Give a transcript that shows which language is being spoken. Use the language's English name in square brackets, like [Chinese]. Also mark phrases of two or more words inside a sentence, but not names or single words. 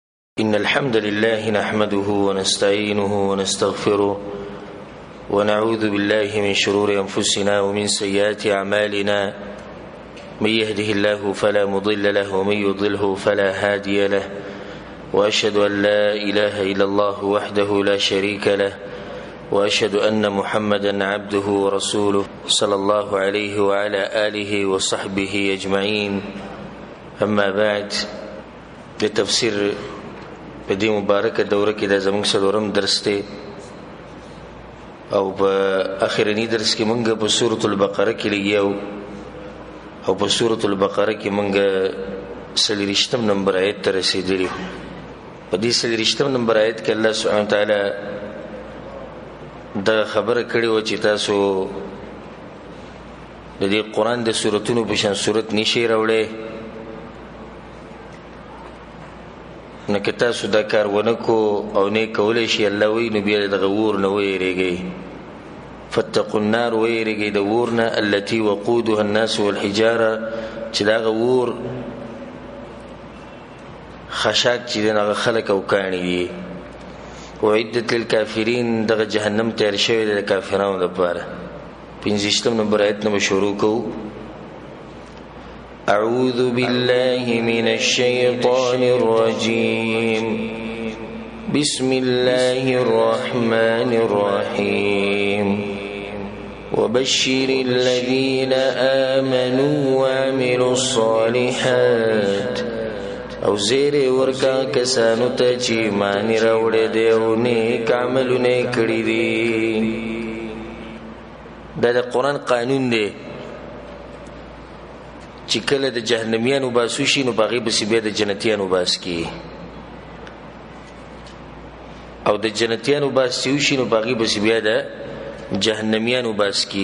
[Arabic] إن الحمد لله نحمده ونستعينه ونستغفره ونعوذ بالله من شرور أنفسنا ومن سيئات أعمالنا من يهده الله فلا مضل له ومن يضلله فلا هادي له وأشهد أن لا إله إلا الله وحده لا شريك له وأشهد أن محمدا عبده ورسوله صلى الله عليه وعلى آله وصحبه أجمعين. أما بعد، [Pashto] لتفسير په دې مبارکه دوره کې د زموږ څلورم درس دی او په اخرنی درس کې مونږ په سورۃ البقره کې لګیاو او په سورۃ البقره کې مونږ 40 نمبر آیت ته رسیدلی. په دې 40 نمبر آیت کې الله [Arabic] سبحانه وتعالى [Pashto] دا خبره کړې و چې تاسو د دې قران د سوراتونو په شان سورۃ نشي راوړې، نو که تاسو دا کار ونکو او نه کولای شي الله وی نو بیا د غور نه ویریږي. [Arabic] فتقوا النار [Pashto] ویریږي د ورنه [Arabic] التي وقودها الناس والحجاره، [Pashto] چې دا غور خشاک چې دغه خلق او کانی دي. [Arabic] وعدت للكافرين، [Pashto] دغه جهنم تیار شوی د کافرانو لپاره. 15 نمبر آیت نو شروع کو. [Arabic] أعوذ بالله من الشيطان الرجيم. بسم الله الرحمن الرحيم. وبشر الذين آمنوا وعملوا الصالحات، [Pashto] او زیر ورکا کسانو ته چې ایمان راوړي دي او نیک عملونه کړی دي. دا د قرآن قانون دی چې کله د جهنميانو باسو شي نو باغې بس بیا د جنتیانو باس کی، او د جنتیانو باس شي نو باغې بس بیا د جهنميانو باس کی.